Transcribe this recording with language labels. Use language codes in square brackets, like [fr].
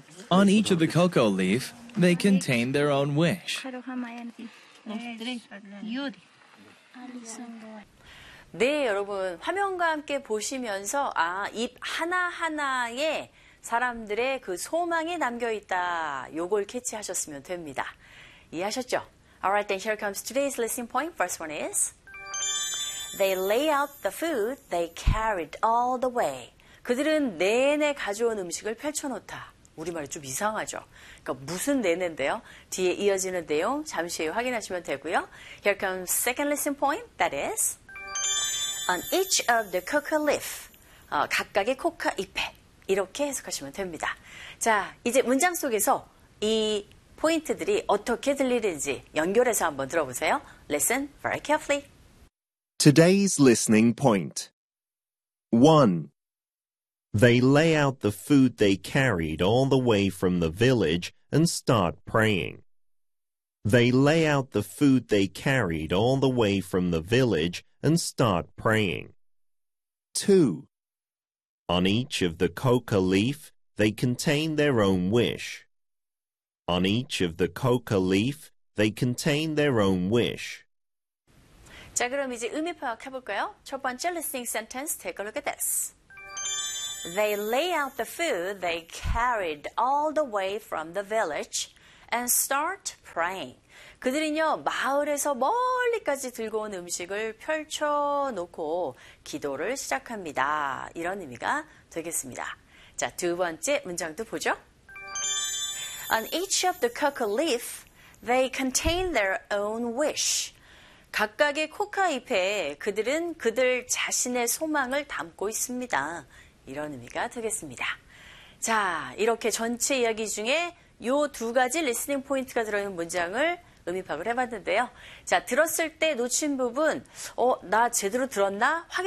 [en] On each of the cocoa leaf, they contain their own wish. [ko] Yes, 네, 여러분 화면과 함께 보시면서 아, 잎 하나하나에 사람들의 그 소망이 담겨있다 요걸 캐치하셨으면 됩니다. 이해하셨죠? [en] Alright, then here comes today's listening point. First one is They lay out the food they carried all the way. [ko] 그들은 내내 가져온 음식을 펼쳐놓다. 우리말이 좀 이상하죠? 그러니까 무슨 내내인데요? 뒤에 이어지는 내용 잠시 후 확인하시면 되고요. [en] Here comes second lesson point. That is, on each of the coca leaf. [ko] 각각의 코카 잎에. 이렇게 해석하시면 됩니다. 자, 이제 문장 속에서 이 포인트들이 어떻게 들리는지 연결해서 한번 들어보세요. [en] Listen very carefully. Today's listening point. 1. They lay out the food they carried all the way from the village and start praying. They lay out the food they carried all the way from the village and start praying. 2. On each of the coca leaf, they contain their own wish. On each of the coca leaf, they contain their own wish. [ko] 자, 그럼 이제 의미 파악해 볼까요? [en] 첫 번째 listening sentence, take a look at this. They lay out the food they carried all the way from the village and start praying. [ko] 그들은요, 마을에서 멀리까지 들고 온 음식을 펼쳐놓고 기도를 시작합니다. 이런 의미가 되겠습니다. 자, 두 번째 문장도 보죠. [en] On each of the coca leaf, they contain their own wish. [ko] 각각의 코카 잎에 그들은 그들 자신의 소망을 담고 있습니다. 이런 의미가 되겠습니다. 자, 이렇게 전체 이야기 중에 요 두 가지 리스닝 포인트가 들어있는 문장을 의미 파악을 해봤는데요. 자, 들었을 때 놓친 부분, 나 제대로 들었나?